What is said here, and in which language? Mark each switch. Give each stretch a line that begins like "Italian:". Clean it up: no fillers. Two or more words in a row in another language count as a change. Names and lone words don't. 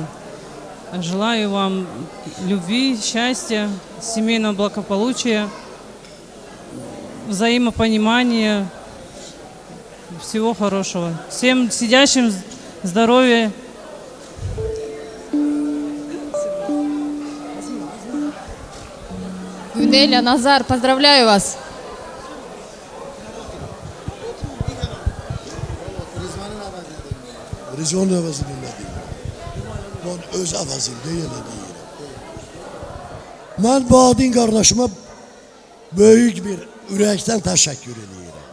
Russian: Желаю вам любви, счастья, семейного благополучия, взаимопонимания, всего хорошего. Всем сидящим здоровья. Гунеля, Назар, поздравляю вас.
Azerbaijani: Rizvan əvəzində deyirəm. Mən öz əvəzində yenə deyirəm. Mən bu adın qardaşıma böyük bir ürəkdən təşəkkür edirəm.